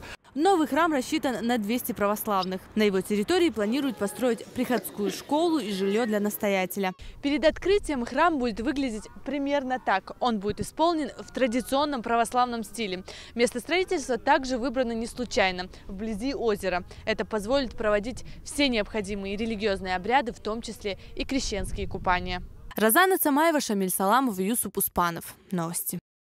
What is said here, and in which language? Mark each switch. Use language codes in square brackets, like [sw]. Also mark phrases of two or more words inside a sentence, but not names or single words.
[ru] Новый храм рассчитан на 200 православных. На его территории планируют построить приходскую школу и жилье для настоятеля. Перед открытием храм будет выглядеть примерно так. Он будет исполнен в традиционном православном стиле. Место строительства также выбрано не случайно, вблизи озера. Это позволит проводить все необходимые религиозные обряды, в том числе и крещенские купания. Розана Цамаева, Шамиль Саламов и Юсуп Успанов. Новости.